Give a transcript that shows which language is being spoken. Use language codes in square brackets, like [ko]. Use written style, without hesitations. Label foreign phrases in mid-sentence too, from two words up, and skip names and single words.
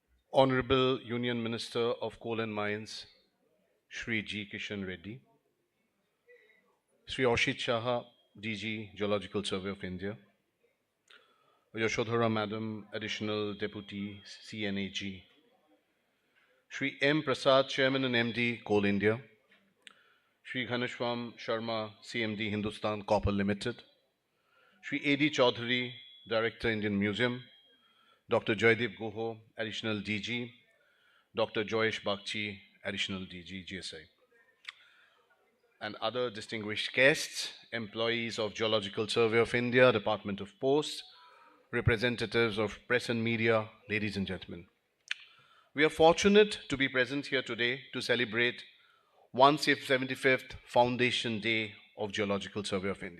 [en] Honorable Union Minister of Coal and Mines, Shri G. Kishan Reddy, Shri Oshit Shah, DG, Geological Survey of India, Yashodhara Madam, Additional Deputy CNAG, Shri M. Prasad, Chairman and MD, Coal India, Shri Ghaneshwam Sharma, CMD, Hindustan Copper Limited, Shri A.D. Chaudhary, Director, Indian Museum, Dr. Joydeep Guho, Additional DG, Dr. Joyesh Bagchi, Additional DG, GSI, and other distinguished guests, employees of Geological Survey of India, Department of Posts, representatives of press and media, ladies and gentlemen. We are fortunate to be present here today to celebrate 175th Foundation Day of Geological Survey of India.